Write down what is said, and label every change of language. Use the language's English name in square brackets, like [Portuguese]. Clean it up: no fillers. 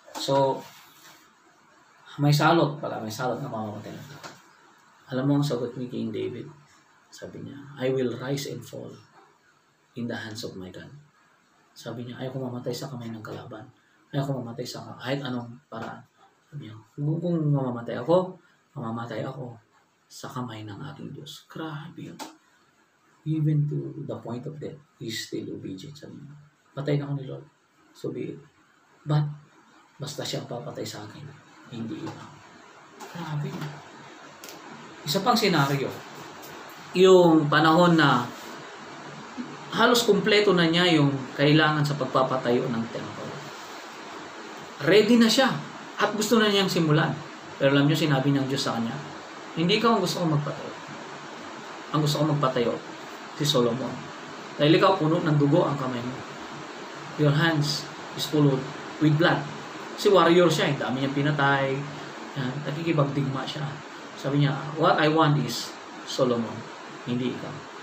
[Filipino] So, may salot na mamamatay ang tao. Alam mo ang sagot ni King David? Sabi niya, [English] I will rise and fall in the hands of my God. [Filipino] Sabi niya, ayaw ko mamatay sa kamay ng kalaban. Ayaw ko mamatay sa kahit anong paraan. Sabi niya, kung mamamatay ako sa kamay ng aking Diyos. Grabe yun. [English] Even to the point of death, he's still obedient. [Filipino] Sabi niya, patay na ako ni Lord. [English] So be it. [Filipino] But, basta siyang papatay sa akin, hindi iba. Grabe yun. Isa pang senaryo, yung panahon na halos kumpleto na niya yung kailangan sa pagpapatayo ng temple. Ready na siya at gusto na niyang simulan. Pero alam niyo, sinabi ng Diyos sa kanya, hindi ikaw ang gusto kong magpatayo. Ang gusto kong magpatayo, si Solomon. Dahil ikaw puno ng dugo ang kamay mo. [English] Your hands is full with blood. [Filipino] Si warrior siya, ang dami niyang pinatay. Nakikipagdigma siya. Sabi niya, [English] what I want is Solomon, [Filipino] hindi ikaw.